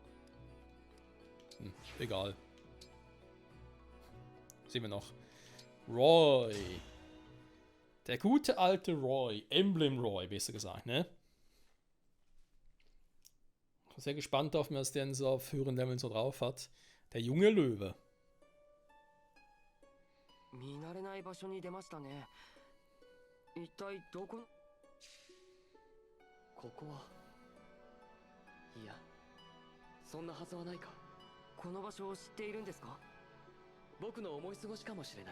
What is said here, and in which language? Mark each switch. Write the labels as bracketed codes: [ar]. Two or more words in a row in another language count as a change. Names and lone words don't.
[de] Egal. Sehen wir noch. Roy. Der gute alte Roy. Emblem Roy, besser gesagt, ne? Ich bin sehr gespannt auf, was der so auf höheren Leveln so drauf hat. Der junge Löwe. [ja] 見慣れない場所に出ましたね。一体どこ？ここは。いや、そんなはずはないか。この場所を知っているんですか？僕の思い過ごしかもしれない。